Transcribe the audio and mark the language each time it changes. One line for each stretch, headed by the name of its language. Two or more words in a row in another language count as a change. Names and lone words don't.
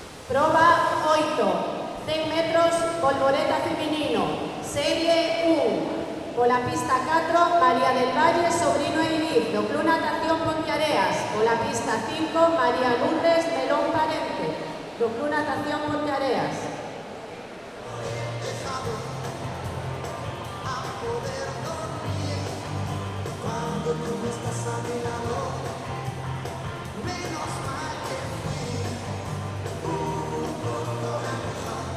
Galician: Proba 8, 100 metros, polvoreta femenino, serie 1.
Spanish: Por la pista 4, María del Valle, Sobrino Eivir, do Club Natación Ponteareas. Por la pista 5, María Lourdes Melón Parente, do Club Natación Ponteareas. Cuando tú no estás a mi lado, menos mal que fui un poco naranja.